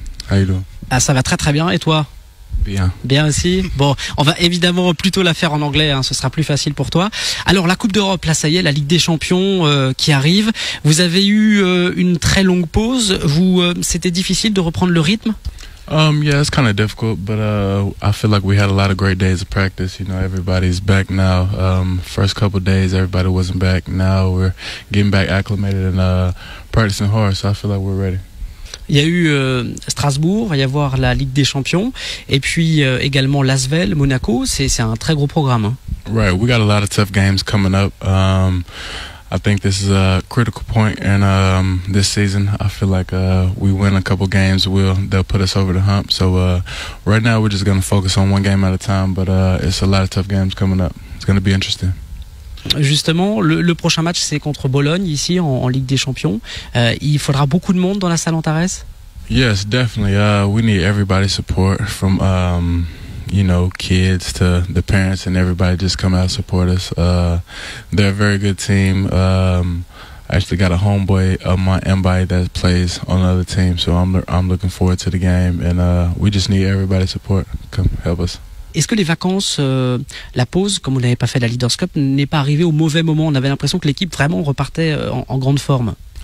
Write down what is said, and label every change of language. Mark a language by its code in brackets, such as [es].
[en] How you doing? [fr] Ah, ça va très très bien, et toi? Bien. Bien aussi. Bon, on va évidemment plutôt la faire en anglais, hein, ce sera plus facile pour toi. Alors la Coupe d'Europe, là ça y est, la Ligue des Champions qui arrive. Vous avez eu une très longue pause. C'était difficile de reprendre le rythme? [en] Yeah, it's kind of difficult, but I feel like we had a lot of great days of practice. You know, everybody's back now. First couple of days, everybody wasn't back. Now we're getting back acclimated and practicing hard, so I feel like we're ready. [fr] Il y a eu Strasbourg, va y avoir la Ligue des Champions, et puis également Lasvel, Monaco. C'est un très gros programme. Hein. [en] Right, we got a lot of tough games coming up. I think this is a critical point in this season. I feel like we win a couple games, they'll put us over the hump. So right now we're just going to focus on one game at a time, but it's a lot of tough games coming up. It's going to be interesting. [fr] Justement, le prochain match c'est contre Bologne ici en Ligue des Champions. Il faudra beaucoup de monde dans la salle Antares. [en] Yes, definitely. We need everybody's support from you know, kids to the parents and everybody. Just come out and support us. They're a very good team. I actually got a homeboy of my MBI that plays on another team, so I'm looking forward to the game, and we just need everybody's support. Come help us. [fr] Est-ce que les vacances, la pause, comme on n'avait pas fait la Leaders Cup, n'est pas arrivée au mauvais moment? On avait l'impression que l'équipe vraiment repartait en grande forme.